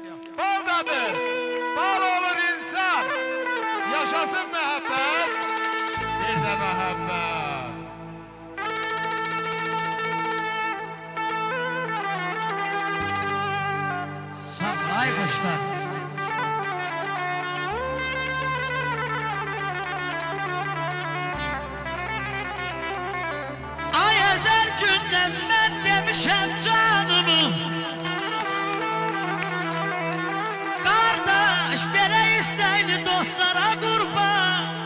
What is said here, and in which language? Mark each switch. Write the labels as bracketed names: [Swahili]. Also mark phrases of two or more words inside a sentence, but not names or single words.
[Azerbaijani] Baldadır, bal olur insan. Yaşasın məhəbbət, bir də məhəbbət. Sağ ol ay kuşlar. [Turkish] Ay ezel günden ben demişem canımı. [Azerbaijani] Kardeş bele isteyli dostlara kurban.